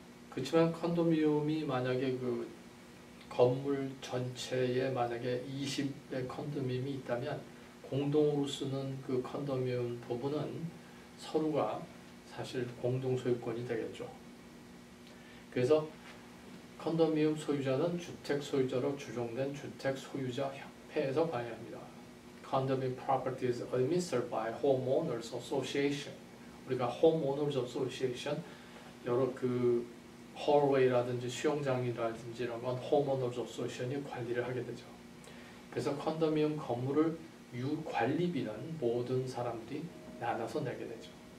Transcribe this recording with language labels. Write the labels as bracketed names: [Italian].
[Korean] 그렇지만 컨도미움이 만약에 그 건물 전체에 만약에 20의 컨도미움이 있다면 공동으로 쓰는 그 컨도미움 부분은 서로가 사실 공동 소유권이 되겠죠. 그래서 컨도미움 소유자는 주택 소유자로 주종된 주택 소유자 협회에서 관리합니다. [English] Condominium property is administered by homeowners association. [Korean] 우리가 homeowners association 여러 그 hallway라든지 수영장이라든지 이런 건 homeowners association이 관리를 하게 되죠. 그래서 컨도미움 건물을 관리비는 모든 사람들이 나눠서 내게 되죠.